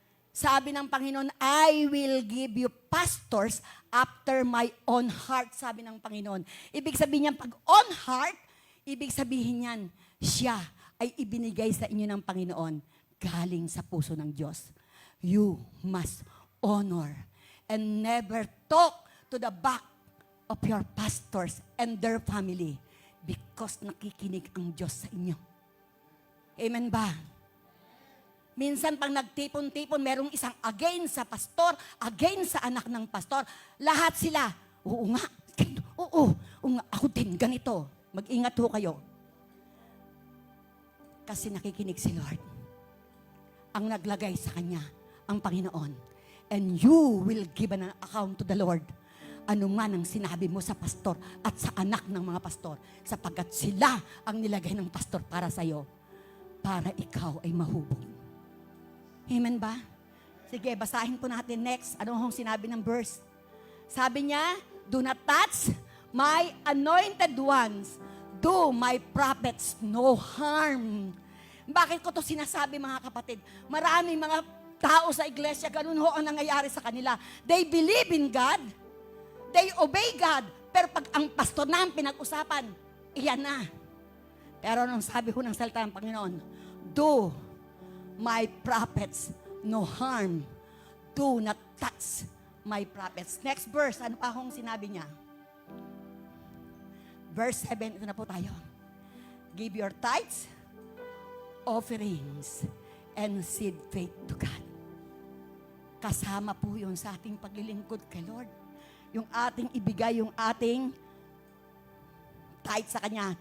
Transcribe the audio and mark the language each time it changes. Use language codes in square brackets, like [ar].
[tl] Sabi ng Panginoon, [en] I will give you pastors after my own heart, [tl] sabi ng Panginoon. Ibig sabihin niyan, pag on heart, ibig sabihin niyan, siya ay ibinigay sa inyo ng Panginoon galing sa puso ng Diyos. [en] You must honor and never talk to the back of your pastors and their family because [tl] nakikinig ang Diyos sa inyo. Amen ba? Minsan pag nagtipon-tipon, merong isang against sa pastor, against sa anak ng pastor. Lahat sila, oo nga, oo nga, ako din, ganito. Mag-ingat ho kayo. Kasi nakikinig si Lord. Ang naglagay sa kanya, ang Panginoon. [en] And you will give an account to the Lord. [tl] Ano man ang sinabi mo sa pastor at sa anak ng mga pastor, sapagkat sila ang nilagay ng pastor para sa iyo, para ikaw ay mahubog. Amen ba? Sige, basahin po natin next. Ano hong sinabi ng verse? Sabi niya, [en] do not touch my anointed ones. Do my prophets no harm. [tl] Bakit ko to sinasabi, mga kapatid? Maraming mga tao sa iglesia, ganun ho ang nangyayari sa kanila. [en] They believe in God. They obey God. [tl] Pero pag ang pastor na ang pinag-usapan, iyan na. Pero anong sabi ho ng salita ng Panginoon? [en] Do my prophets no harm. Do not touch my prophets. Next verse, [tl] ano pa akong sinabi niya? Verse 7, ito na po tayo. [en] Give your tithes, offerings, and seed faith to God. [tl] Kasama po yun sa ating paglilingkod kay Lord. Yung ating ibigay, yung ating tithes sa Kanya.